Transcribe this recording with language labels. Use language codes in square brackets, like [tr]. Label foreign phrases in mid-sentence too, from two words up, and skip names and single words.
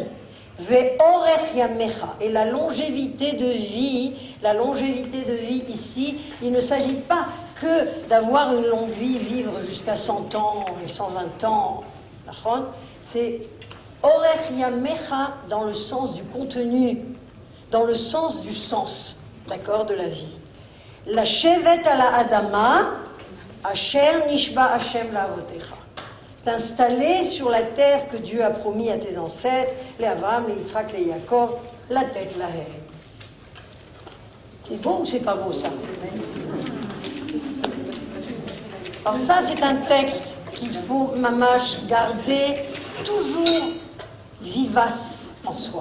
[he] ואורך ימיך, [fr] et la longévité de vie ici, il ne s'agit pas que d'avoir une longue vie, vivre jusqu'à 100 ans et 120 ans, c'est [he] אורך ימיך [fr] dans le sens du contenu, dans le sens du sens, d'accord, de la vie. [he] לשבת על האדמה, אשר נשבע השם לאבותיך. [fr] T'installer sur la terre que Dieu a promis à tes ancêtres, les Avraham, les Yitzhak, les Yaakov, la tête, la haine. C'est beau ou c'est pas beau ça? Alors ça, c'est un texte qu'il faut, mamash, garder toujours vivace en soi.